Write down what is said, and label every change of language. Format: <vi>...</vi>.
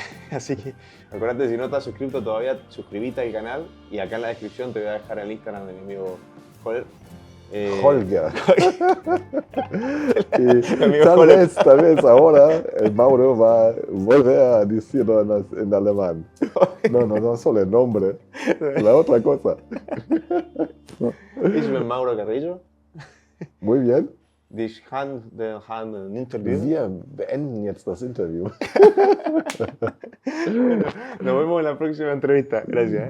<es>Así que acuérdate, si no estás suscrito todavía, suscríbete al canal y acá en la descripción te voy a dejar el Instagram de mi amigo Holger. Holger. Tal vez ahora el Mauro va a volver a decirlo en alemán. No solo el nombre, la otra cosa.</es> <de>Ich bin Mauro Carrillo.</de> <es>Muy bien.</es> <de>Wir haben ein Interview. Wir beenden jetzt das Interview.</de> <es>Nos vemos en la próxima entrevista. Gracias.</es>